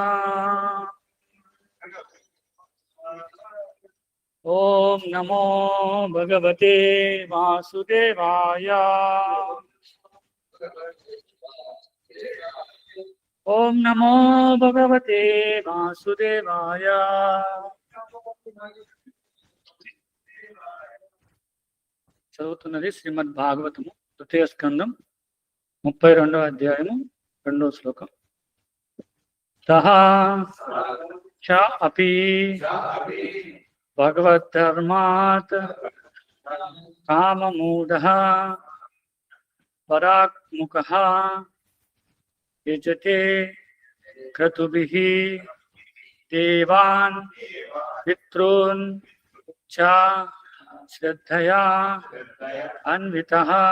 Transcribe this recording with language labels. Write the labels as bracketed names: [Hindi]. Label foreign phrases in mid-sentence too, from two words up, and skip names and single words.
[Sanskrit] ओम नमो भगवते वासुदेवाय। ओम नमो भगवते वासुदेवाय। [Telugu] చదువుతున్నది శ్రీమద్ భాగవతము తృతీయ స్కందం 32వ అధ్యాయము 2వ శ్లోకం. [Sanskrit] సహా చ అపి భగవద్ధర్మాత్ కామమూఢః పరాక్ముఖః యజతే క్రతుభిః దేవాన్ పితॄన్ చ శ్రద్ధయా అన్వితః